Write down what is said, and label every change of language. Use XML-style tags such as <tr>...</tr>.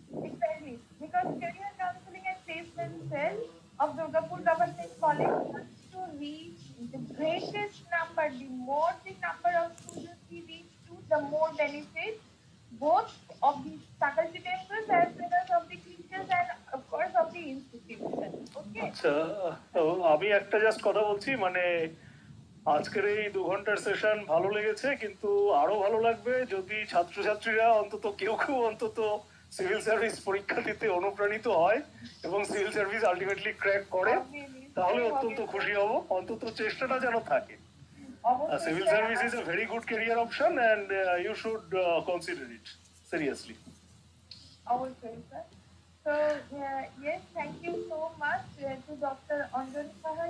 <en>Exactly, because career counseling and placement cell of Durgapur Government College wants to reach the greatest number. The more the number of students we reach to, the more benefit both of the faculty members as well as of the teachers and of course of the institution. Okay.</en> <bn>আচ্ছা, আমি একটা just কথা বলছি, মানে আজকের এই 2 ঘন্টার session ভালো লেগেছে, কিন্তু আরো ভালো লাগবে যদি ছাত্রছাত্রীরা অন্তত কেউ অন্তত সিভিল সার্ভিস পরীক্ষা দিতে অনুপ্রাণিত হয় এবং সিভিল সার্ভিস আলটিমেটলি ক্র্যাক করে, তাহলে অত্যন্ত খুশি হব। অন্তত চেষ্টাটা যেন থাকে।</bn> <en>Civil service is a very good career option and you should consider it seriously.</en> <bn>অবশ্যই sir.</bn> <en>So yes, thank you so much to Dr. Anjan Saha.</en>